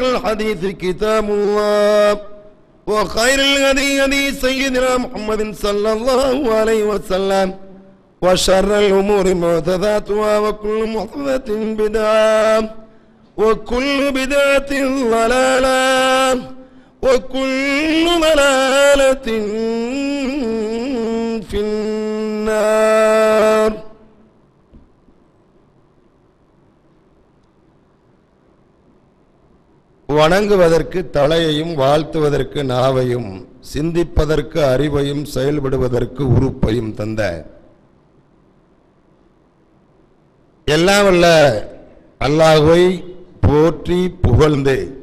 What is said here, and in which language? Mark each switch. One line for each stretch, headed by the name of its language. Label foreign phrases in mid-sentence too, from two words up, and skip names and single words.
Arabic: الحديث كتاب الله وخير الهدي هدي سيدنا محمد صلى الله عليه وسلم وشر الأمور محدثاتها وكل محدثة بدعة وكل بدعة ضلالة وكل ضلالة في النار.
Tamil: வணங்குவதற்கு தலையையும் வாழ்த்துவதற்கு நாவையும் சிந்திப்பதற்கு அறிவையும் செயல்படுவதற்கு உறுப்பையும் தந்த எல்லாம் வல்ல அல்லாஹ்வை போற்றி புகழ்ந்து